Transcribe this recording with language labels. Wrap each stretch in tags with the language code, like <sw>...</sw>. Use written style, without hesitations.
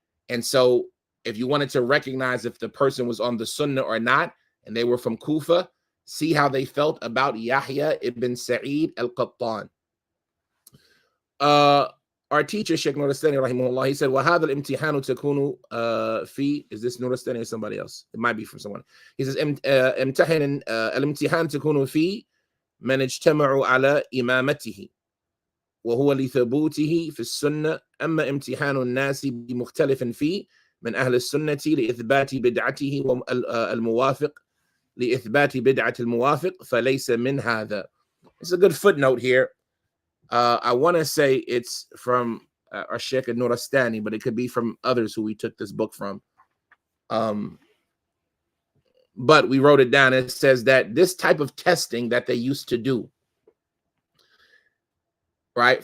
<en>And so if you wanted to recognize if the person was on the Sunnah or not, and they were from Kufa, see how they felt about Yahya ibn Sa'id al-Qattan. Our teacher, Sheikh Nurastani, rahimahullah, he said,</en> <ar>وَهَذَا الْإِمْتِحَانُ تَكُونُ فِي.</ar> <en>Is this Nurastani or somebody else? It might be from someone. He says,</en> <ar>الامتحان تكون في من اجتمعوا على إمامته وهو لثبوته في السنة أما امتحان الناس بمختلف فيه من أهل السنة لإثبات بدعته والموافق لإثبات بدعة الموافق فليس من هذا.</ar> <en>It's a good footnote here. I want to say it's from our Sheikh Nurastani, but it could be from others who we took this book from. But we wrote it down. It says that this type of testing that they used to do, right?</en>